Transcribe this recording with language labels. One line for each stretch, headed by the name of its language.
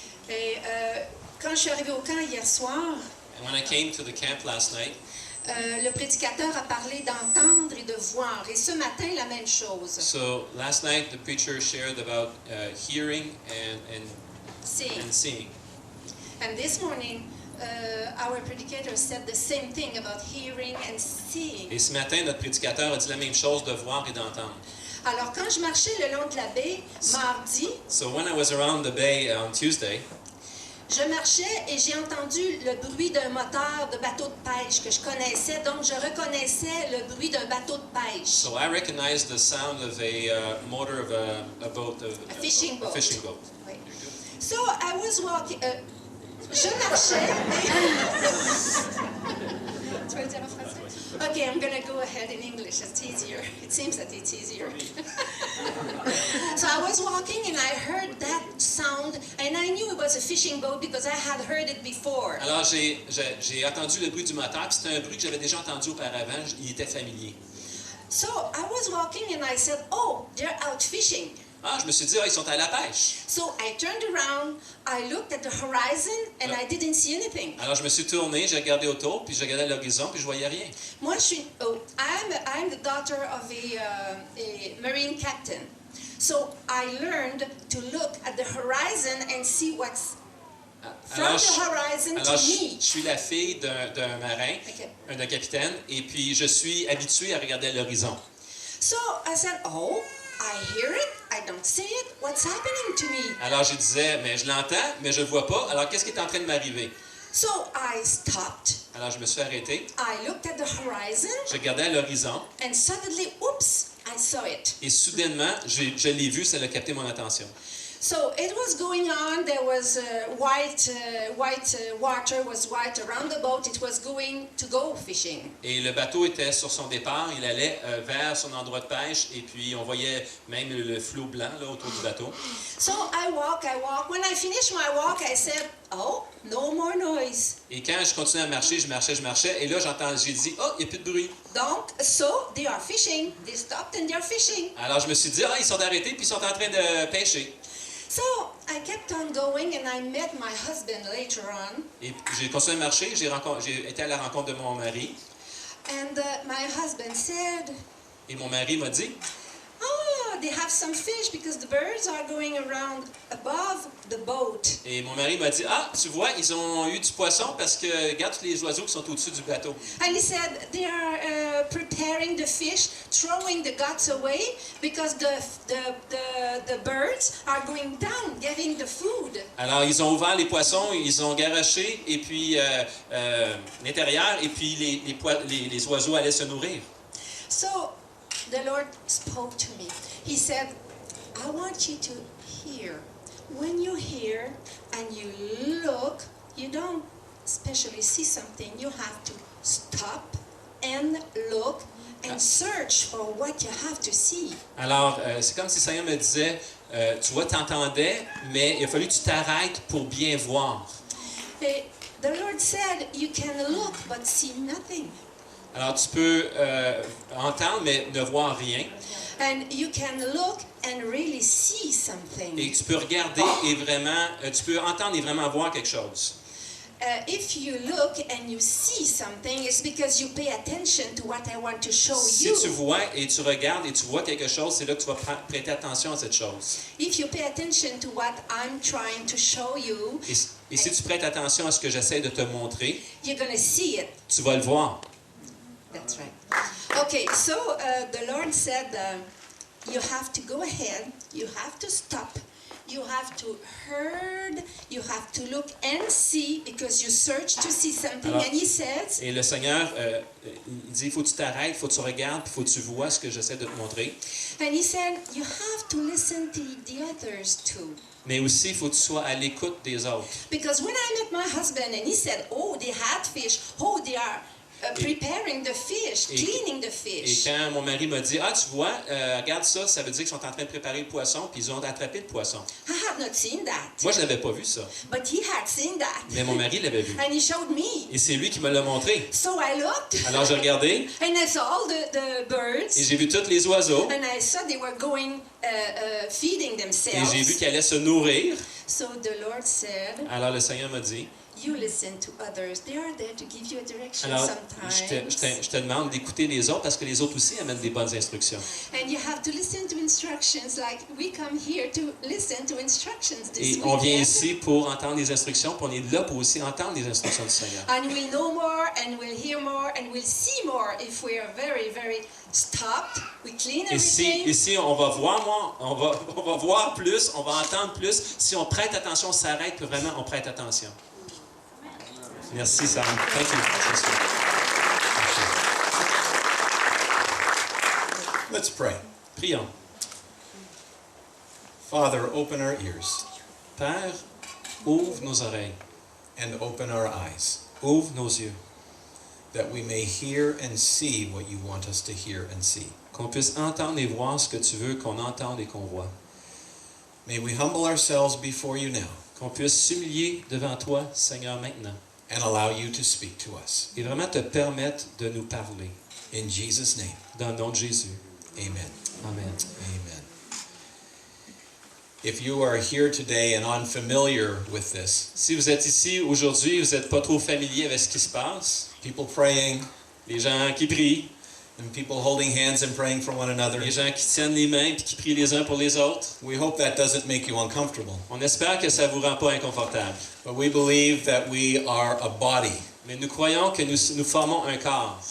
French: Et quand je suis arrivée au camp hier soir,
English: And when I came to the camp last night,
French: le prédicateur a parlé d'entendre et de voir. Et ce matin, la même chose.
English: so last night the preacher shared about hearing and seeing. And this morning, our predicator said the same thing about hearing and seeing.
French: Et ce matin, notre prédicateur a dit la même chose de voir et d'entendre. Alors, quand je marchais le long de la baie mardi,
English: So when I was around the bay on Tuesday,
French: je marchais et j'ai entendu le bruit d'un moteur de bateau de pêche que je connaissais, donc je reconnaissais le bruit d'un bateau de pêche.
English: so I recognized the sound of a motor of a boat, A fishing boat. A fishing boat. Oui. So I was walking.
French: Je marchais. Tu vas le dire en français?
English: Okay, I'm gonna go ahead in English. It's easier. It seems that it's easier. So I was walking and I heard that sound, and I knew it was a fishing boat because I had heard it before.
French: Alors j'ai entendu le bruit du moteur, puis c'était un bruit que j'avais déjà entendu auparavant, il était familier.
English: So I was walking and I said, "Oh, they're out fishing."
French: Ah, je me suis dit, ils sont à la pêche.
English: So I turned around, I looked at the horizon, and I didn't see anything.
French: Alors je me suis tourné, j'ai regardé autour, puis j'ai regardé à l'horizon, puis je voyais rien.
English: Moi, I'm the daughter of a marine captain. So I learned to look at the horizon and see what's from
French: Alors,
English: the horizon to
French: alors,
English: me.
French: je suis la fille d'un marin,
English: Okay.
French: d'un capitaine, et puis je suis habitué à regarder à l'horizon.
English: So I said, "Oh, I hear it, I don't see it. What's happening to me?"
French: Alors je disais, mais je l'entends, mais je le vois pas. Alors qu'est-ce qui est en train de m'arriver?
English: So I stopped.
French: Alors je me suis arrêté,
English: I looked at the horizon,
French: je regardais à l'horizon,
English: and suddenly, oops, I saw it.
French: et soudainement, je l'ai vu, ça a capté mon attention.
English: So it was going on. There was white water was white around the boat. It was going to go fishing.
French: Et le bateau était sur son départ, il allait vers son endroit de pêche, et puis on voyait même le flot blanc là, autour du bateau.
English: So I walk. When I finished my walk, I said, "Oh, no more noise."
French: Et quand je continuais à marcher, je marchais, et là j'ai dit, oh, il n'y a plus de bruit.
English: Donc, so they are fishing. They stopped and they're fishing.
French: Alors je me suis dit, ils sont arrêtés, puis ils sont en train de pêcher.
English: So I kept on going, and I met my husband later on.
French: Et j'ai continué à marcher, j'ai été à la rencontre de mon mari,
English: And my husband said,
French: et mon mari m'a dit,
English: "Oh, they have some fish because the birds are going around above the boat."
French: et mon mari m'a dit, ah, tu vois, ils ont eu du poisson parce que regarde tous les oiseaux qui sont au-dessus du bateau.
English: And he said they are preparing the fish, throwing the guts away because the birds are going down, getting the food.
French: Alors ils ont ouvert les poissons, ils ont garoché, et puis l'intérieur, et puis les oiseaux allaient se nourrir.
English: So the Lord spoke to me. He said, "I want you to hear. When you hear and you look, you don't especially see something. You have to stop and look and search for what you have to see."
French: Alors c'est comme si Seigneur me disait, tu vois, t'entendais, mais il a fallu que tu t'arrêtes pour bien voir.
English: The Lord said, "You can look but see nothing.
French: Alors tu peux entendre, mais ne voir rien.
English: And you can look and really see
French: Et
English: something.
French: tu peux regarder et vraiment, tu peux entendre et vraiment voir quelque chose.
English: If you look and you see something, it's because you pay attention to what I want to show
French: Si
English: you.
French: tu vois et tu regardes et tu vois quelque chose, c'est là que tu vas prêter attention à cette chose.
English: If you pay attention to what I'm trying to show you,
French: Et si tu prêtes attention à ce que j'essaie de te montrer,
English: you're going to see it.
French: tu vas le voir.
English: That's right. Okay, so the Lord said, you have to go ahead, you have to stop, you have to heard, you have to look and see, because you search to see something.
French: Alors,
English: and he says,
French: Et le Seigneur, il dit, il faut que tu t'arrêtes, il faut que tu regardes, il faut que tu vois ce que j'essaie de te montrer.
English: and he said, you have to listen to the others too.
French: Mais aussi, il faut que tu sois à l'écoute des autres.
English: Because when I met my husband and he said, oh, they had fish, oh, they are preparing the fish, cleaning the
French: Et
English: fish.
French: quand mon mari m'a dit, ah, tu vois, regarde ça, ça veut dire qu'ils sont en train de préparer le poisson, puis ils ont attrapé le poisson.
English: I had not seen that,
French: Moi, je n'avais pas vu ça,
English: but he had seen that.
French: mais mon mari l'avait vu.
English: And he showed me.
French: Et c'est lui qui me l'a montré.
English: So I looked,
French: Alors, j'ai regardé,
English: and I saw all the
French: et
English: birds,
French: j'ai vu tous les oiseaux,
English: and I saw they were going, feeding
French: et
English: themselves.
French: j'ai vu qu'ils allaient se nourrir.
English: So the Lord said,
French: Alors, le Seigneur m'a dit,
English: you listen to others. They are there to give you a direction
French: alors,
English: sometimes.
French: je te demande d'écouter les autres, parce que les autres aussi amènent des bonnes instructions.
English: And you have to listen to instructions, like we come here to listen to instructions this
French: Et on vient
English: weekend.
French: ici pour entendre les instructions, puis on est là pour aussi entendre les instructions du Seigneur.
English: And we'll know more, and we'll hear more, and we'll see more if we are very, very stopped. We clean everything.
French: Ici, on va voir moins, on va voir plus, on va entendre plus. Si on prête attention, on s'arrête, puis vraiment, on prête attention. Merci, Sam.
English: Thank you. Let's pray.
French: Prions.
English: Father, open our ears
French: Père, ouvre nos oreilles,
English: and open our eyes,
French: ouvre nos yeux,
English: that we may hear and see what you want us to hear and see.
French: qu'on puisse entendre et voir ce que tu veux qu'on entende et qu'on voit.
English: May we humble ourselves before you now
French: Qu'on puisse s'humilier devant toi, Seigneur, maintenant,
English: and allow you to speak to us.
French: et vraiment te permettre de nous parler.
English: In Jesus' name,
French: Dans le nom de Jésus.
English: amen.
French: Amen.
English: Amen. If you are here today and unfamiliar with this,
French: Si vous êtes ici aujourd'hui, vous n'êtes pas trop familier avec ce qui se passe,
English: people praying
French: les gens qui prient,
English: and people holding hands and praying for one another,
French: les gens qui tiennent les mains et qui prient les uns pour les autres,
English: we hope that doesn't make you uncomfortable.
French: on espère que ça ne vous rend pas inconfortable.
English: But we believe that we are a body
French: Mais nous croyons que nous formons un corps